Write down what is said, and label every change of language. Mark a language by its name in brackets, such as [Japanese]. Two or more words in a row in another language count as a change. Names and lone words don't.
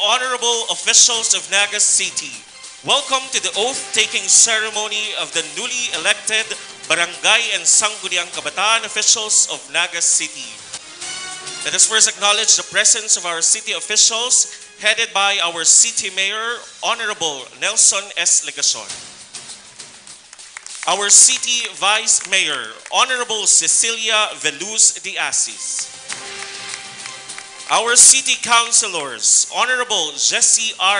[English] honorable officials of Naga City, welcome to the oath-taking ceremony of the newly elected Barangay and Sangguniang Kabataan officials of Naga City. Let us first acknowledge the presence of our city officials, headed by our City Mayor, Honorable Nelson S. Legacion. Our City Vice Mayor, Honorable Cecilia Veluz de Asis. Our City Councilors, Honorable Jesse R.